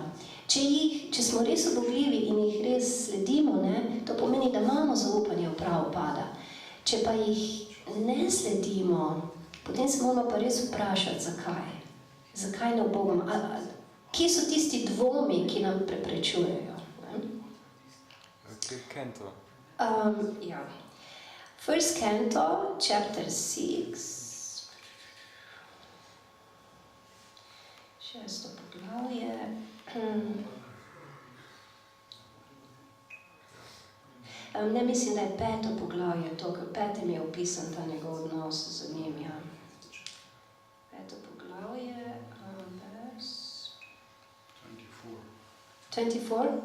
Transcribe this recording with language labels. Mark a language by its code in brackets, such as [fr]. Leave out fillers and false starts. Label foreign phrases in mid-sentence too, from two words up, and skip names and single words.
[sl] Če smo res obogljivi in jih res sledimo, ne, to pomeni, da imamo zaupanje v Prabhupada. Če pa jih ne sledimo, potem se moramo pa res vprašati, zakaj. Zakaj ne ubogamo? Kje so tisti dvomi, ki nam preprečujejo? Canto. Ja. [en] First Canto, chapter 6. [sl] 6. poglavje. Ne mislim, da je 5. poglavje to, ker 5. je opisan ta njegov odnos z njim. Ja. 5. poglavje, vers 24?